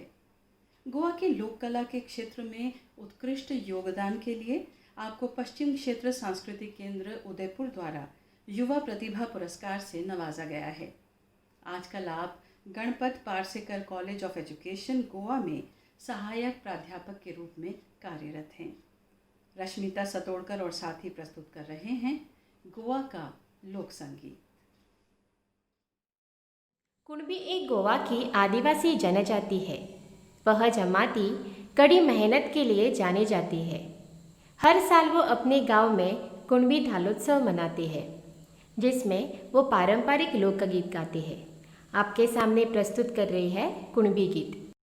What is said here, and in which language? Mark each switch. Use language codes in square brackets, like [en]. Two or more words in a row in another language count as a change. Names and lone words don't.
[hi] गोवा के लोक कला के क्षेत्र में उत्कृष्ट योगदान के लिए आपको पश्चिम क्षेत्र सांस्कृतिक केंद्र उदयपुर द्वारा युवा प्रतिभा पुरस्कार से नवाजा गया है। आजकल आप गणपत पारसेकर कॉलेज ऑफ एजुकेशन गोवा में सहायक प्राध्यापक के रूप में कार्यरत हैं। रश्मिता सतोड़कर और साथी प्रस्तुत कर रहे हैं गोवा का लोक संगीत। कुणबी एक गोवा की आदिवासी जनजाति है। वह जमाती कड़ी मेहनत के लिए जानी जाती है। हर साल वो अपने गांव में कुणबी धालोत्सव मनाती है, जिसमें वो पारंपरिक लोकगीत गाती है। आपके सामने प्रस्तुत कर रही है कुणबी गीत।